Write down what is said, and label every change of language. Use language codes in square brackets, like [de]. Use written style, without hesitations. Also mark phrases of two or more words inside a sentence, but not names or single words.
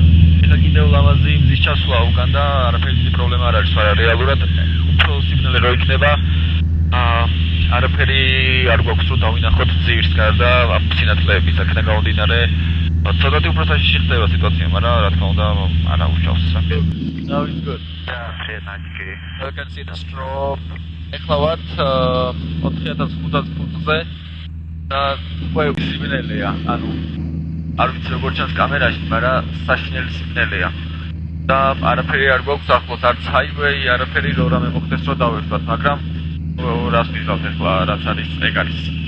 [ka] ეხლა კიდევ ლამაზი მზის ჩასვლა უკან და არაფერი დიდი პრობლემა არ არის, მაგრამ რეალურად უფრო სიბნელე რო იქნება, არაფერი არ გვაქვს რომ დავინახოთ ძირს გარდა სინათლეების, აქედან გამომდინარე ცოტათი უფრო საშიში ხდება სიტუაცია, მაგრამ რა თქმა უნდა არა უშავს. [en] Now it's good. Yeah, nice. You can see the strobe. [ka] ეხლა ვართ 4500 ფუტზე და უკვე სიბნელეა, ანუ არ ვიცი როგორ ჩანს კამერაში, მაგრამ საშინელი სიბნელეა. და არაფერი არ გვაქვს ახლოს, არც highway, არაფერი რო რამე მოხდეს რო დავერქვათ, მაგრამ რას ვიზავთ ეხლა, რაც არის, ეგ არის.